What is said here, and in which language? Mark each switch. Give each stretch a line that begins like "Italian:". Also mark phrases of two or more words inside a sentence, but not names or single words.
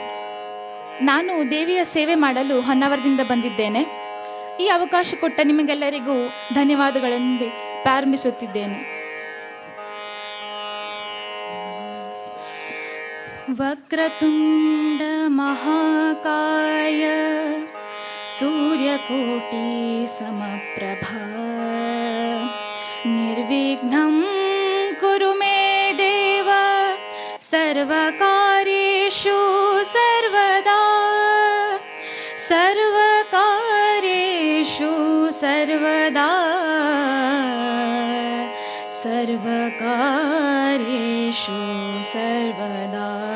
Kannada: ನಾನು ದೇವಿಯ ಸೇವೆ ಮಾಡಲು ಹೊನ್ನಾವರದಿಂದ ಬಂದಿದ್ದೇನೆ. ಈ ಅವಕಾಶ ಕೊಟ್ಟ ನಿಮಗೆಲ್ಲರಿಗೂ ಧನ್ಯವಾದಗಳನ್ನು ಪ್ರಾರಂಭಿಸುತ್ತಿದ್ದೇನೆ.
Sanskrit: ವಕ್ರತುಂಡ ಮಹಾಕಾಯ ಸೂರ್ಯಕೋಟಿ ಸಮಪ್ರಭಾ ನಿರ್ವಿಘ್ನಂ ಕುರು ಮೇ ದೇವ ಸರ್ವಕಾರ್ಯೇಷು ಸರ್ವದಾ ಸರ್ವಕಾರ್ಯೇಷು ಸರ್ವದಾ ಸರ್ವಕಾರ್ಯೇಷು ಸರ್ವದಾ.